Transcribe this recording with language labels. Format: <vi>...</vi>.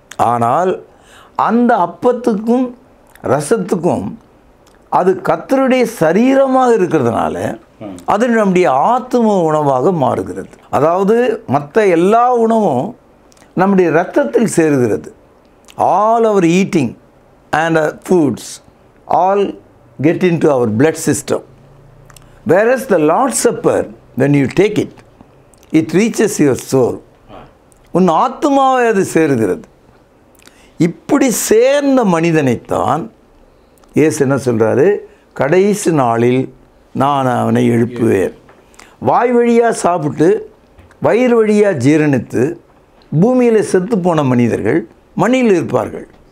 <ta>ஆனால் அந்த அப்பத்துக்கும் ரசத்துக்கும் அது கர்த்தருடைய சரீரமாக இருக்கிறதுனால அது நம்முடைய ஆத்தும உணவாக மாறுகிறது. அதாவது மற்ற எல்லா உணவும் நம்முடைய இரத்தத்தில் சேருகிறது.</ta> <en>All our eating and foods all get into our blood system. Whereas the Lord's Supper, when you take it, it reaches your soul.</en> <ta>உன் ஆத்மாவை அது சேருகிறது. இப்படி சேர்ந்த மனிதனைத்தான் இயேசு என்ன சொல்கிறாரு? கடைசி நாளில் நான் அவனை எழுப்புவேன். வாய் வழியாக சாப்பிட்டு வயிறு வழியாக ஜீரணித்து பூமியில் செத்து போன மனிதர்கள் மண்ணில் இருப்பார்கள்.</ta>